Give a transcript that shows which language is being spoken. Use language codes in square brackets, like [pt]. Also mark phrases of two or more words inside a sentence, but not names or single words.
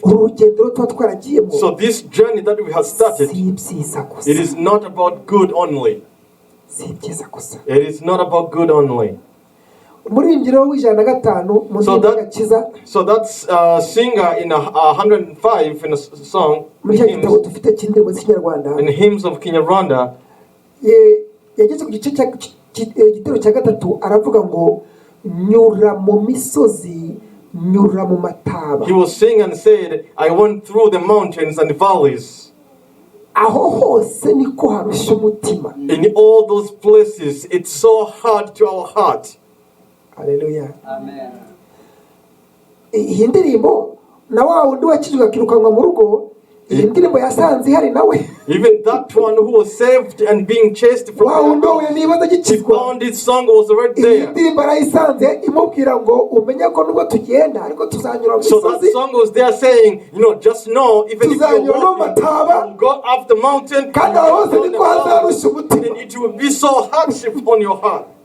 [en] So this journey that we have started, it is not about good only. It is not about good only. So that's singer in 105 in a song in hymns of Kinyarwanda. [rw] yageze ku gice igitero cya gatatu aravuga ngo nyura mu misozi nyura mu mataba. [en] He was saying and said, I went through the mountains and the valleys. [rw] Aho hose niko harusha umutima. [en] In all those places, it's so hard to our heart. Hallelujah. Amen. [rw] Iyi ndirimbo na wa wundi wakijwe akirukanwa mu rugo, iyi ndirimbo yasanze hari nawe. [en] Even that one who was saved and being chased from his found his song was right there. So that song was there saying, you know, just know, even if you go up the mountain, then it will be so hardship on your heart.